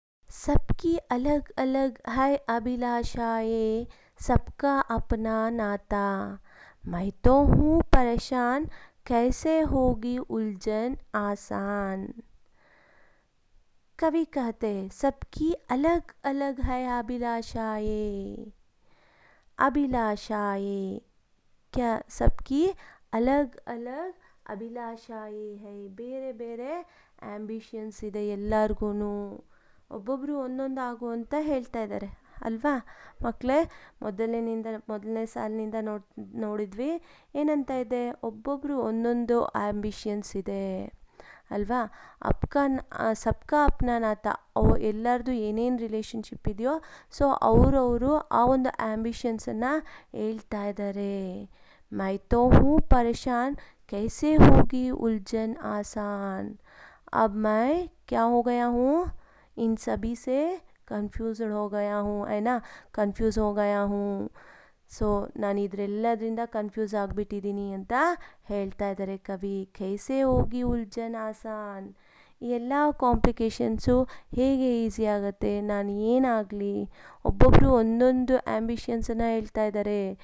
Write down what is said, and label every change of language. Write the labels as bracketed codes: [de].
[hi] सबकी अलग अलग है अभिलाषाएं, सबका अपना नाता। मैं तो हूँ परेशान, कैसे होगी उलझन आसान। कवि कहते हैं सबकी अलग अलग है अभिलाषाएं। अभिलाषाएं क्या? सबकी अलग अलग ಅಭಿಲಾಷಾಯೇ ಹೈ, [kn] ಬೇರೆ ಬೇರೆ ಆ್ಯಂಬಿಷನ್ಸ್ ಇದೆ ಎಲ್ಲರಿಗೂ. ಒಬ್ಬೊಬ್ಬರು ಒಂದೊಂದು ಆಗು ಅಂತ ಹೇಳ್ತಾ ಇದ್ದಾರೆ ಅಲ್ವಾ ಮಕ್ಕಳೇ? ಮೊದಲನೇ ಸಾಲಿನಿಂದ ನೋಡಿದ್ವಿ ಏನಂತ ಇದೆ? ಒಬ್ಬೊಬ್ಬರು ಒಂದೊಂದು ಆ್ಯಂಬಿಷನ್ಸ್ ಇದೆ ಅಲ್ವಾ. [hi] ಸಬ್ಕಾ ಅಪ್ನಾ ನಾತ, [kn] ಎಲ್ಲರದು ಏನೇನು ರಿಲೇಷನ್ಶಿಪ್ ಇದೆಯೋ ಸೊ ಅವರವರು ಆ ಒಂದು ಆ್ಯಂಬಿಷನ್ಸನ್ನು ಹೇಳ್ತಾ ಇದ್ದಾರೆ. [hi] मैं तो हूँ परेशान, कैसे होगी उलझन आसान. अब मैं क्या हो गया हूँ? इन सभी से ಕನ್ಫ್ಯೂಸ್ಡ್ हो गया हूँ, है ना. ಕನ್ಫ್ಯೂಸ್ हो गया हूँ. [kn] ಸೊ ನಾನು ಇದರೆಲ್ಲದರಿಂದ ಕನ್ಫ್ಯೂಸ್ ಆಗಿಬಿಟ್ಟಿದ್ದೀನಿ ಅಂತ ಹೇಳ್ತಾ ಇದ್ದಾರೆ ಕವಿ. [hi] ಕೈಸೆ ಹೋಗಿ ಉಲ್ಜನ್ ಆಸಾನ್. [kn] ಈ ಎಲ್ಲ ಕಾಂಪ್ಲಿಕೇಶನ್ಸು ಹೇಗೆ ಈಸಿ ಆಗುತ್ತೆ? ನಾನು ಏನಾಗಲಿ? ಒಬ್ಬೊಬ್ಬರು ಒಂದೊಂದು ಆ್ಯಂಬಿಷನ್ಸನ್ನು ಹೇಳ್ತಾ ಇದ್ದಾರೆ.